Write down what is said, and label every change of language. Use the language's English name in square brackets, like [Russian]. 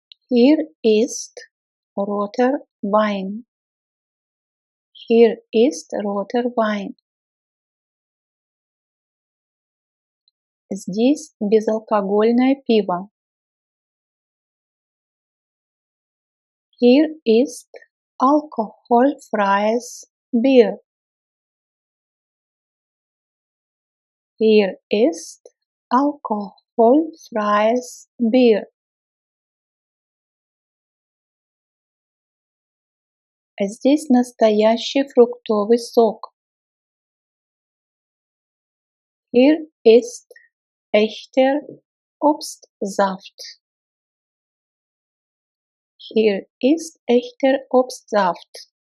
[German] Hier ist roter Wein. Hier ist roter Wein. [Russian] Здесь безалкогольное пиво. [German] Hier ist alkoholfreies Bier. Hier ist alkoholfreies Bier. [Russian] Здесь настоящий фруктовый сок. [German] Hier ist echter Obstsaft. Hier ist echter Obstsaft.